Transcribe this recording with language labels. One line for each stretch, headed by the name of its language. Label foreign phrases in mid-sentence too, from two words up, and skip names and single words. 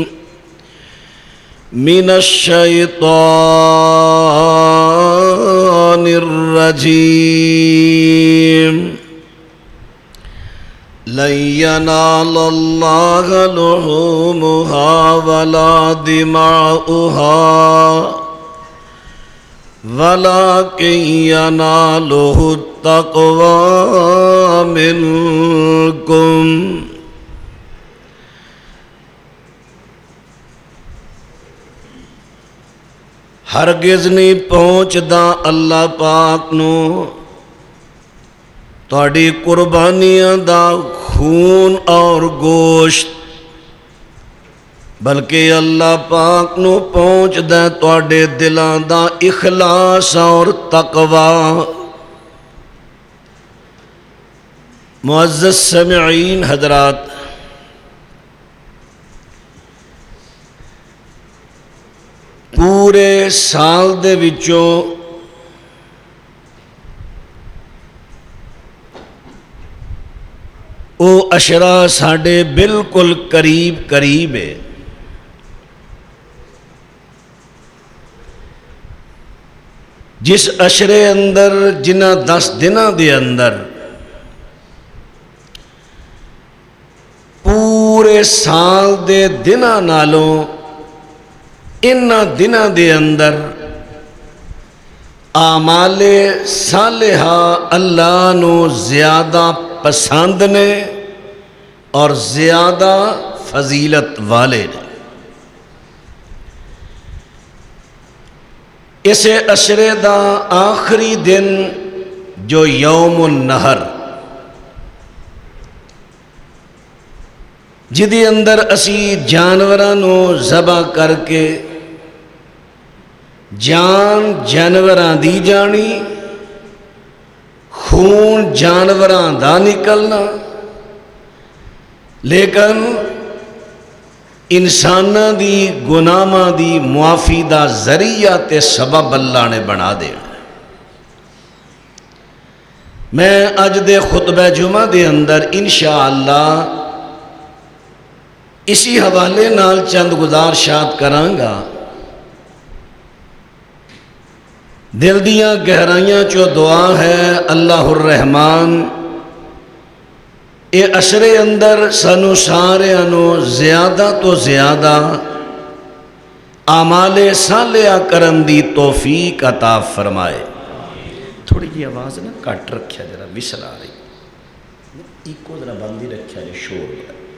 Arabic: من الشيطان الرجيم لن ينال الله لحومها ولا دماؤها ولكن يناله التقوى منكم۔
Punjabi: ہرگز نہیں پہنچدا اللہ پاک نو تہاڈی قربانیاں دا خون اور گوشت، بلکہ اللہ پاک نو پہنچدا تہاڈے دلاں دا اخلاص اور تقوی۔ معزز سامعین حضرات، پورے سال دے وچوں او اشرا ساڈے بالکل قریب ہے۔ جس اشرے اندر جنہ 10 دناں دے اندر پورے سال دے دناں نالوں انہاں دناں دے اندر اعمال صالحہ اللہ نو زیادہ پسند نے اور زیادہ فضیلت والے نے۔ اسے اشرے دا آخری دن جو یوم النہر، جدی اندر اسی جانوراں نو ذبح کر کے جان جانوراں دی جانی، خون جانوراں دا نکلنا، لیکن انساناں دی گناہاں دی معافی دا ذریعہ تے سبب اللہ نے بنا دے۔ میں اج دے خطبہ جمعہ دے اندر انشاءاللہ اسی حوالے نال چند گزارشات کرانگا۔ دل دیاں گہرائیاں چو دعا ہے اللہ الرحمن اے اشرے اندر سانو سارے انو زیادہ تو زیادہ اعمال صالحہ کرن دی توفیق عطا فرمائے۔ تھوڑی جی آواز نا کٹ رکھیا، ذرا وسل آ رہی، ایکو ذرا بندی رکھیا جی، شور گیا۔